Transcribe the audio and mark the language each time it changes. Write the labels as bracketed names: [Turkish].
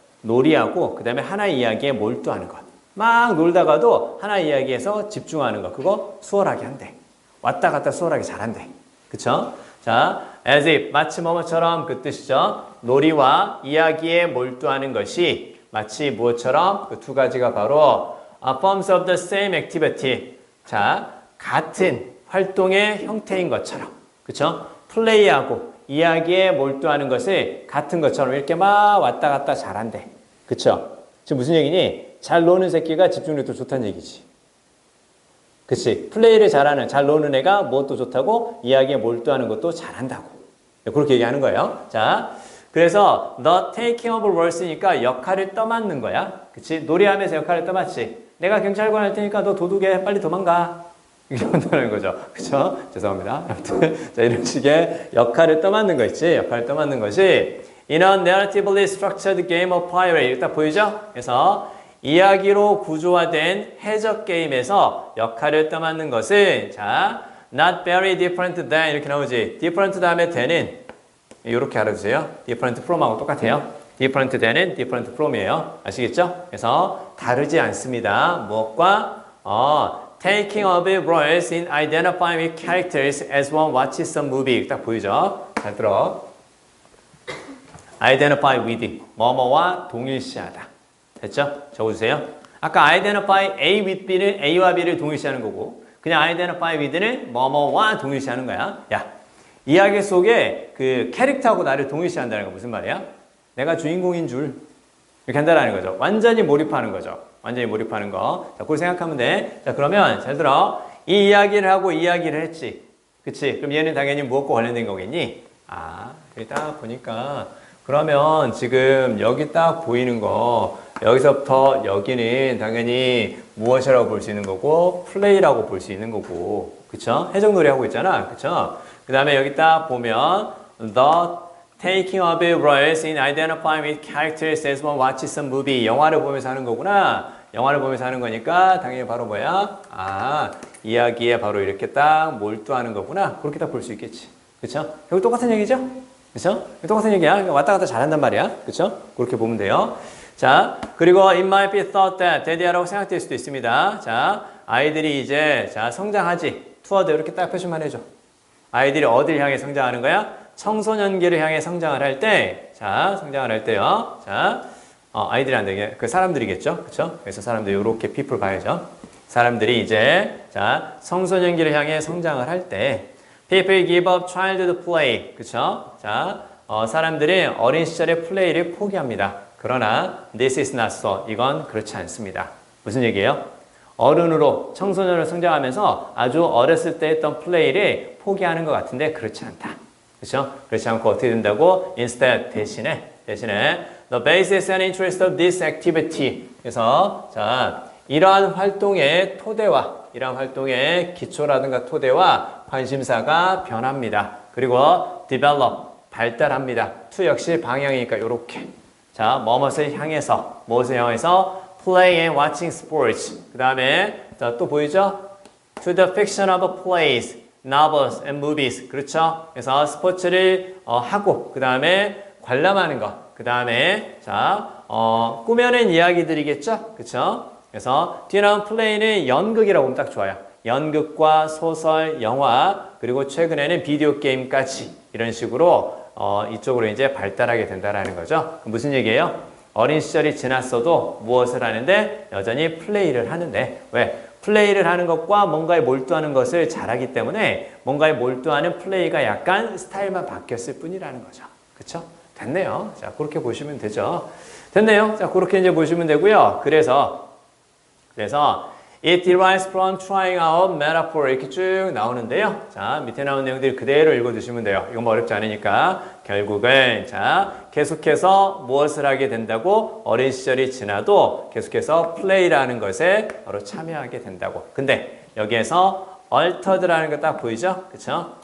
[Korean] 놀이하고 그 다음에 하나의 이야기에 몰두하는 것. 막 놀다가도 하나의 이야기에서 집중하는 것. 그거 수월하게 한대. 왔다 갔다 수월하게 잘한대. 그쵸? 자, as if, 마치 뭐뭐처럼 그 뜻이죠. 놀이와 이야기에 몰두하는 것이 마치 무엇처럼? 그 두 가지가 바로 [English] forms of the same activity. [Korean] 자, 같은 활동의 형태인 것처럼. 그쵸? 플레이하고 이야기에 몰두하는 것이 같은 것처럼 이렇게 막 왔다 갔다 잘한대. 그쵸? 지금 무슨 얘기니? 잘 노는 새끼가 집중력도 좋다는 얘기지. 그치? 플레이를 잘하는, 잘 노는 애가 무엇도 좋다고? 이야기에 몰두하는 것도 잘한다고. 그렇게 얘기하는 거예요. 자, 그래서 the taking of rolesy 니까 역할을 떠맡는 거야. 그치? 놀이하면서 역할을 떠맡지. 내가 경찰관 할 테니까 너 도둑에 빨리 도망가. 이렇게 한다는 거죠. 그쵸? 죄송합니다. 아무튼, 자, 이런 식의 역할을 떠맡는 거 있지? [English] 역할을 떠맡는 것이 in a narratively structured game of pirate. [Korean] 일단 보이죠? 그래서 이야기로 구조화된 해적 게임에서 역할을 떠맡는 것은 자, not very different than 이렇게 나오지. different 다음에 than은 이렇게 알아주세요. different from하고 똑같아요. different than은 different from이에요. 아시겠죠? 그래서 다르지 않습니다. 무엇과? [English] Taking of roles in identifying with characters as one watches some movie. [Korean] 딱 보이죠? 잘 들어. Identify with, 뭐뭐와 동일시하다. 됐죠? 적어주세요. 아까 identify A with B는 A와 B를 동일시하는 거고 그냥 identify with는 뭐뭐와 동일시하는 거야. 야, 이야기 속에 그 캐릭터하고 나를 동일시한다는 거 무슨 말이야? 내가 주인공인 줄 이렇게 한다는 거죠. 완전히 몰입하는 거죠. 완전히 몰입하는 거. 자, 그걸 생각하면 돼. 자, 그러면 잘 들어. 이 이야기를 하고 이야기를 했지. 그치? 그럼 얘는 당연히 무엇과 관련된 거겠니? 아, 여기 딱 보니까 그러면 지금 여기 딱 보이는 거 여기서부터 여기는 당연히 무엇이라고 볼 수 있는 거고 플레이라고 볼 수 있는 거고 그쵸? 해적놀이 하고 있잖아. 그쵸? [English] 그 다음에 여기 딱 보면 the taking of roles in identifying with characters as one watches some movie 영화를 보면서 하는 거구나. [Korean] 영화를 보면서 하는 거니까 당연히 바로 뭐야? 아, 이야기에 바로 이렇게 딱 몰두하는 거구나. 그렇게 딱 볼 수 있겠지. 그쵸? 결국 똑같은 얘기죠? 그쵸? 똑같은 얘기야. 왔다 갔다 잘한단 말이야. 그쵸? 그렇게 보면 돼요. 자, 그리고 it might be thought that 대디아라고 생각될 수도 있습니다. 자, 아이들이 이제 자 성장하지. 투어드 이렇게 딱 표시만 해줘. 아이들이 어디를 향해 성장하는 거야? 청소년기를 향해 성장을 할 때, 자, 성장을 할 때요. 자, 아이들이 안 되게, 그 사람들이겠죠? 그쵸? 그래서 사람들 이렇게 people 봐야죠. 사람들이 이제, 자, 청소년기를 향해 성장을 할 때, people give up childhood play. 그쵸? 자, 사람들이 어린 시절의 플레이를 포기합니다. [English] 그러나, this is not so. [Korean] 이건 그렇지 않습니다. 무슨 얘기예요? 어른으로 청소년으로 성장하면서 아주 어렸을 때 했던 플레이를 포기하는 것 같은데 그렇지 않다. 그렇죠? 그렇지 않고 어떻게 된다고? [English] Instead, 대신에 the basis and interest of this activity. [Korean] 그래서 자 이러한 활동의 토대와 이러한 활동의 기초라든가 토대와 관심사가 변합니다. 그리고 develop, 발달합니다. to 역시 방향이니까 이렇게 자 무엇을 향해서 play and watching sports. 그 다음에 또 보이죠? [English] To the fiction of plays, novels and movies. [Korean] 그렇죠? 그래서 스포츠를 하고 그 다음에 관람하는 것. 그 다음에 자 꾸며낸 이야기들이겠죠? 그렇죠? 그래서 뒤에 나온 플레이는 연극이라고 하면 딱 좋아요. 연극과 소설, 영화 그리고 최근에는 비디오 게임까지 이런 식으로 이쪽으로 이제 발달하게 된다라는 거죠. 무슨 얘기예요? 어린 시절이 지났어도 무엇을 하는데 여전히 플레이를 하는데 왜? 플레이를 하는 것과 뭔가에 몰두하는 것을 잘하기 때문에 뭔가에 몰두하는 플레이가 약간 스타일만 바뀌었을 뿐이라는 거죠. 그쵸? 됐네요. 자, 그렇게 보시면 되죠. 됐네요. 자, 그렇게 이제 보시면 되고요. [English] 그래서 it derives from trying out metaphor 이렇게 쭉 나오는데요. [Korean] 자, 밑에 나온 내용들 그대로 읽어주시면 돼요. 이건 뭐 어렵지 않으니까 결국은 자 계속해서 무엇을 하게 된다고 어린 시절이 지나도 계속해서 플레이라는 것에 바로 참여하게 된다고. 근데 여기에서 altered라는 거 딱 보이죠? 그쵸?